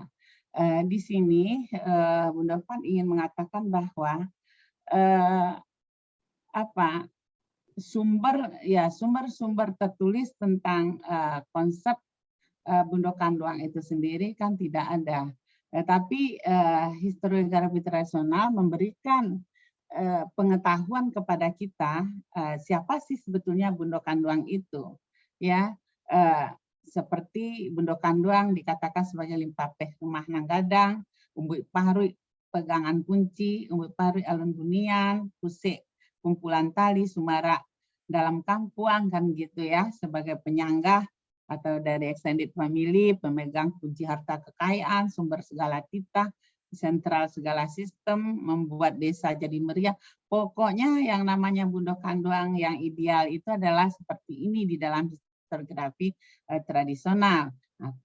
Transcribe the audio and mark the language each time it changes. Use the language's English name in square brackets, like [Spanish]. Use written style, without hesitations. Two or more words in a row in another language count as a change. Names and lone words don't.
[Indonesian] Di sini Bundo Pan ingin mengatakan bahwa sumber-sumber tertulis tentang konsep Bundo Kandung itu sendiri kan tidak ada. Tapi historiografi tradisional memberikan pengetahuan kepada kita siapa sih sebetulnya Bundo Kandung itu, ya. Seperti Bundo Kandung dikatakan sebagai [Minangkabau] limpapeh rumah nanggadang, umbu parui pegangan kunci, umbu parui alun bunian, kusik kumpulan tali, sumara dalam kampung [Indonesian] kan gitu ya, sebagai penyanggah atau dari [English] extended family, [Indonesian] pemegang kunci harta kekayaan, sumber segala titah, sentral segala sistem, membuat desa jadi meriah. Pokoknya yang namanya Bundo Kandung yang ideal itu adalah seperti ini di dalam historiografi tradisional.